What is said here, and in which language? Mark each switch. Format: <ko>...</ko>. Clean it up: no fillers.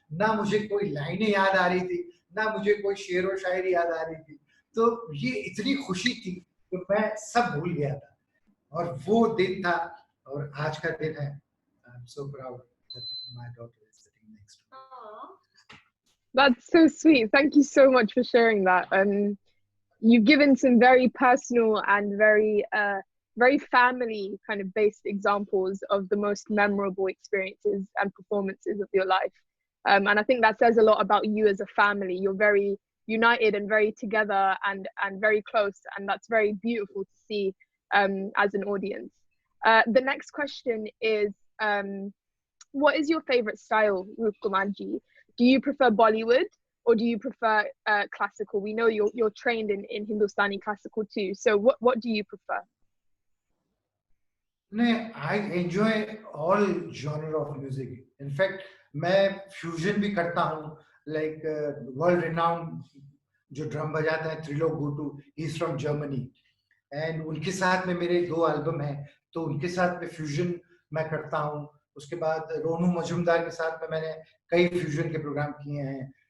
<hi>ना मुझे कोई लाइनें याद आ रही थी, ना मुझे कोई शेर व शायरी याद आ रही थी। तो ये इतनी खुशी थी कि मैं सब भूल गया था। और वो दिन था और आज का दिन है।</hi> <en>I am so proud that my daughter is sitting next to me. That's so sweet. Thank you so much for sharing that. You've given some very personal and very family kind of based examples of the most memorable experiences and performances of your life. And I think that says a lot about you as a family. You're very united and very together and very close, and that's very beautiful to see as an audience. The next question is, what is your favorite style, Rup Kumar ji? Do you prefer Bollywood or do you prefer classical? We know you're trained in Hindustani classical too. So what do you prefer? No, I enjoy all genre of music. In fact,</en> <hi>मैं fusion भी करता हूँ.</hi> <en>Like world renowned</en> <hi>जो drum बजाता है Trilok गुटू,</hi> <en>he's from Germany.</en> <hi>And उनके साथ में मेरे 2 एल्बम हैं, तो उनके साथ में फ्यूजन मैं करता हूँ. उसके बाद रोनू मजूमदार के साथ में मैंने कई फ्यूजन के प्रोग्राम किए हैं.</hi>